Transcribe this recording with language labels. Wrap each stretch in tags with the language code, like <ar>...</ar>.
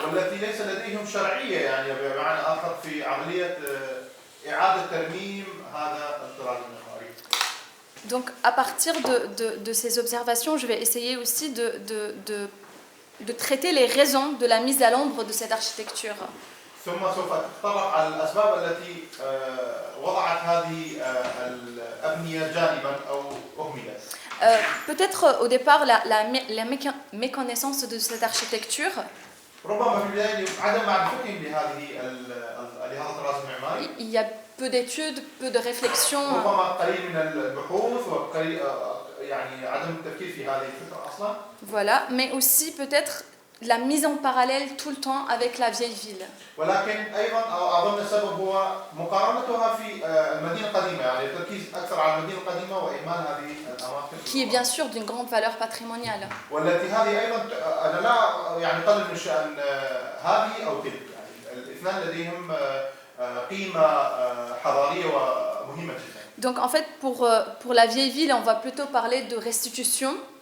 <ar>والتي ليس لديهم شرعيه يعني بمعنى اخر في عمليه اعاده ترميم هذا الطراز المعماري.</ar> <fr>Donc à partir de ces observations, je vais essayer aussi de traiter les raisons de la mise à l'ombre de cette architecture.</fr> <ar>ثم سوف أتطرق على الأسباب التي وضعت هذه الأبنية جانبا أو أهملت.</ar> <fr>Peut-être au départ la méconnaissance de cette architecture.</fr> <ar>ربما في البداية عدم معرفتهم لهذا الطراز المعماري.</ar> <fr>Il y a peu d'études, peu de réflexions.</fr> <ar>ربما قليل من البحوث وقليل يعني عدم التفكير في هذه الفكرة أصلا.</ar> <fr>Voilà, mais aussi peut-être la mise en parallèle tout le temps avec la vieille ville.</fr> <ar>ولكن أيضا أظن السبب هو مقارنتها في المدينة القديمة يعني التركيز أكثر على المدينة القديمة وإهمال هذه الأماكن.</ar> <fr>Qui est bien sûr d'une grande valeur patrimoniale.</fr> <ar>والتي هذه أيضا أنا لا يعني أقلل من شأن هذه أو تلك يعني الاثنان لديهم قيمة حضارية ومهمة جدا.</ar> <fr>Donc en fait pour la vieille ville, on va plutôt parler de restitution.</fr>